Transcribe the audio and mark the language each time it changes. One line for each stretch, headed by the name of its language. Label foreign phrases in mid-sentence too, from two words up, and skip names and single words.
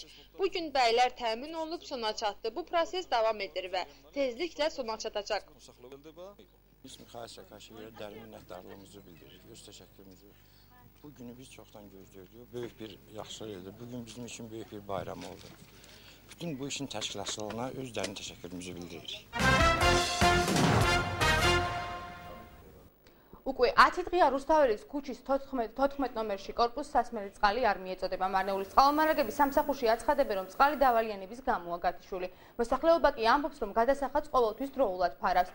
Azerbaijani: Bugün bəylər təmin olunub sona çatdı. Bu proses davam edir və tezliklə sona çatacaq. Biz müxahişə qarşı verə dərin minnətdarlığımızı bildiririk, öz təşəkkürümüzü. Bu günü biz çoxdan gözləyirdik. Böyük bir yaxşılıq idi. Bugün bizim üçün böyük bir bayram oldu. Bütün bu işin təşkilatçılığına öz dərin təşəkkürümüzü bildiririk.
Georgian: უკვე 10 დღეა რუსთაველის ქუჩის 14 ნომერში კორპუს სასმელი წყალი არ მიეწოდება. მარნეულის წყალმომარაგების სამსახურში აცხადებენ, რომ წყალი დავალიანების გამოა გათიშული. მოსახლეობა კი ამბობს, რომ გადასახადს ყოველთვის დროულად ფარავს.